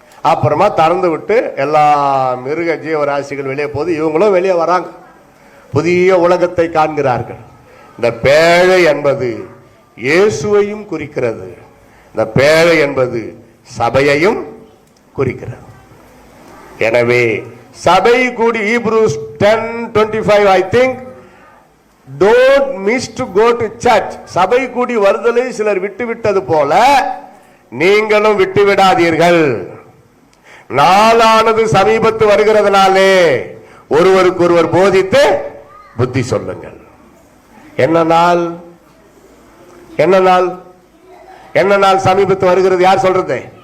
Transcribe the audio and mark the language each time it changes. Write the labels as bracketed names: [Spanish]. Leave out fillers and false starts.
[Tamil] அப்புறமா திறந்து விட்டு எல்லா மிருக ஜீவராசிகள் வெளியே போகுது, இவங்களும் வெளியே வராங்க. புதிய உலகத்தை காண்கிறார்கள். இந்த பேழை என்பது இயேசுவையும் குறிக்கிறது. இந்த பேழை என்பது சபையையும் குறிக்கிறது. எனவே சபை கூடி, [English] Hebrews 10:25 I think, don't miss to go to church. [Tamil] சபை கூடி வருதலை சிலர் விட்டு விட்டது போல நீங்களும் விட்டு விடாதீர்கள். நாளானது சமீபத்து வருகிறதுனாலே ஒருவருக்கு ஒருவர் போதித்து புத்தி சொல்லுங்கள். என்ன நாள்? என்ன நாள்? என்ன நாள் சமீபத்து வருகிறது? யார் சொல்றது?